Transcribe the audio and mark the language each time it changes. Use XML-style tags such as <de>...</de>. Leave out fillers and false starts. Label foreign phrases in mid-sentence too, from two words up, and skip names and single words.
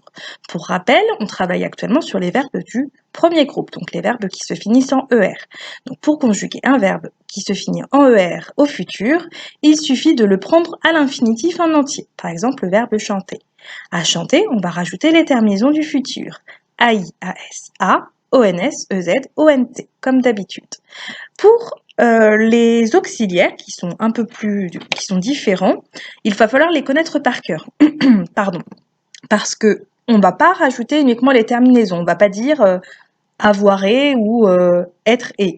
<fr>Pour rappel, on travaille actuellement sur les verbes du premier groupe, donc les verbes qui se finissent en ER. Donc pour conjuguer un verbe qui se finit en ER au futur, il suffit de le prendre à l'infinitif en entier. Par exemple, le verbe chanter. À chanter, on va rajouter les terminaisons du futur. A-I-A-S-A, O-N-S, E-Z, O-N-T, comme d'habitude. Pour les auxiliaires qui sont qui sont différents, il va falloir les connaître par cœur. Pardon. Parce que on va pas rajouter uniquement les terminaisons. On va pas dire avoir et ou être et.</fr>